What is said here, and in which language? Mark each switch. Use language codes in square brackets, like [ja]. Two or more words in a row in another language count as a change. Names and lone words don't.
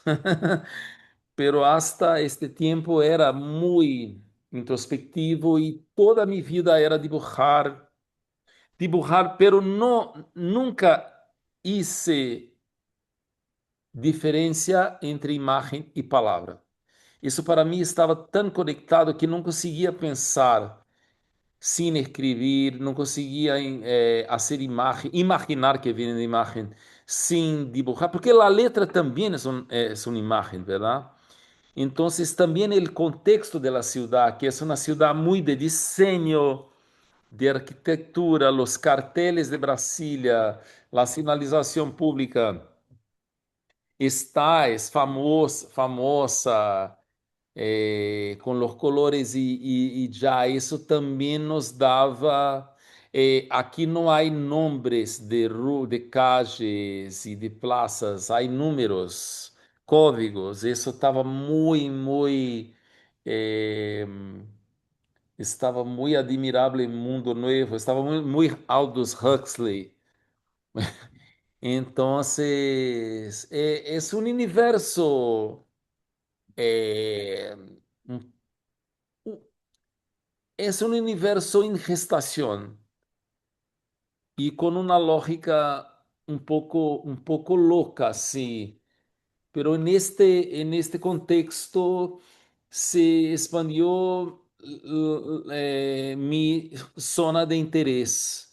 [es] Pero hasta este tiempo era muy introspectivo y toda mi vida era dibujar, pero no, nunca hice diferencia entre imagen y palabra. [pt] Isso para mim estava tão conectado que não conseguia pensar sem escrever, não conseguia fazer imagem, imaginar que vem de imagem sem dibujar, porque a letra também é uma imagem, verdade? Então, também o contexto da cidade, que é uma cidade muito de desenho, [es] de arquitectura, los carteles de Brasília, [pt] a sinalização pública está es famosa com os colores e já isso também nos dava. Aqui não há nomes de calles e de praças, há números, códigos. Isso eh, estava muito admirável em Mundo Novo, estava muito Aldous Huxley. [es] Entonces, es un universo, eh, un- es un universo en gestación y con una lógica un poco loca, sí, pero en este contexto se expandió mi zona de interés.